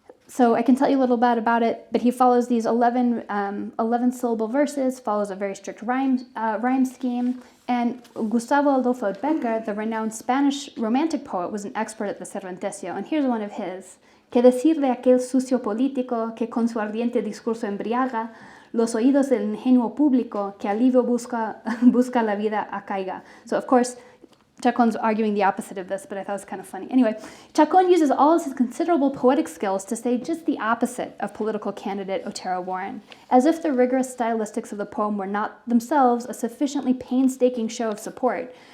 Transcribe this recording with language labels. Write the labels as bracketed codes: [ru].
[en] So I can tell you a little bit about it, but he follows these 11 syllable verses, follows a very strict rhyme scheme, and Gustavo Adolfo Becker, the renowned Spanish romantic poet, was an expert at the cervantesio, and here's one of his. [es] Que decir de aquel sucio político que con su ardiente discurso embriaga los oídos del ingenuo público que alivio busca la vida acaiga. [en] So of course, Chacon's arguing the opposite of this, but I thought it was kind of funny. Anyway, Chacon uses all of his considerable poetic skills to say just the opposite of political candidate Otero-Warren, as if the rigorous stylistics of the poem were not themselves a sufficiently painstaking show of support.